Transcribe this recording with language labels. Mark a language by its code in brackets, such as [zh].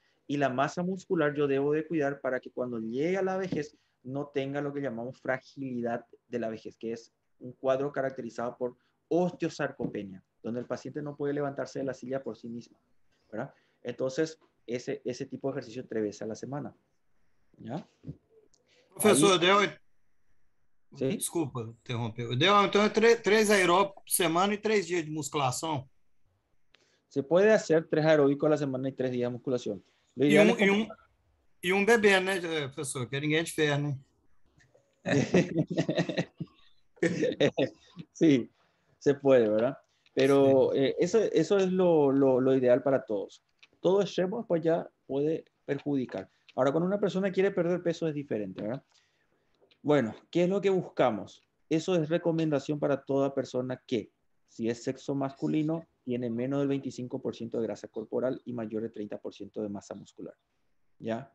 [es] Y la masa muscular yo debo de cuidar para que cuando llegue a la vejez no tenga lo que llamamos fragilidad de la vejez, que es un cuadro caracterizado por osteosarcopenia, donde el paciente no puede levantarse de la silla por sí mismo, ¿verdad? Entonces, ese tipo de ejercicio 3 veces a la semana, ¿ya? [pt] Professor, Aí... Sim? Desculpa interromper. Então é 3 aeróbicos por semana e 3 dias de musculação? [es] Se puede hacer 3 aeróbicos a la semana y 3 días de musculación. Lo ideal es [pt] E um bebê, né, professor? Que ninguém é de ferro, né? [es] Sí, se puede, ¿verdad? Pero eso es lo ideal para todos. Todo extremo pues ya puede perjudicar. Ahora, cuando una persona quiere perder peso es diferente, ¿verdad? Bueno, ¿qué es lo que buscamos? Eso es recomendación para toda persona que, si es sexo masculino, tiene menos del 25% de grasa corporal y mayor del 30% de masa muscular. ¿Ya?